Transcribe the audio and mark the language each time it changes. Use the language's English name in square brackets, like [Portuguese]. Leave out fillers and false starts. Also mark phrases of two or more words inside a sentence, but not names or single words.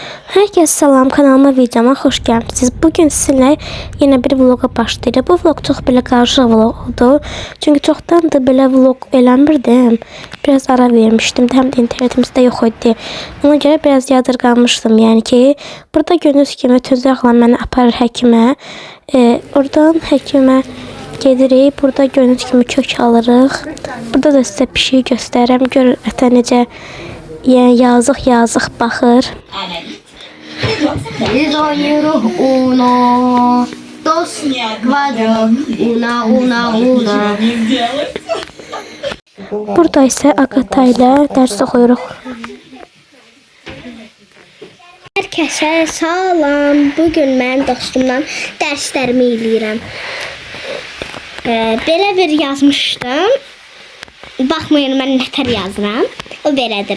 [Turkish] Herkese selam, kanalıma videoma hoş geldiniz. Bugün sizinle yine bir vloga başlayacağım. Bu vlog çok böyle karışık vlog oldu. Çünkü çoktan da böyle vlog eləmirdim. Biraz ara vermiştim. Hem de internetimizde yok idi. Ona göre biraz yadırganmıştım. [Azerbaijani] Yani ki burada gördüğünüz kimi tüzəklə məni aparır həkimə. Oradan həkimə gedirik. Burada gördüğünüz kimi kök alırıq. Burada da size bir şey göstərəm. Görün ətə necə yazıq baxır. [Spanish] Uno, dos, cuatro, una. [Azerbaijani] Burada ise Agata ile ders oxuyuruq. Herkese salam. Bugün mən dostumdan dərslərimi eləyirəm. Belə bir yazmışdım. Baxmayın, mən nətər yazıram. O belədir.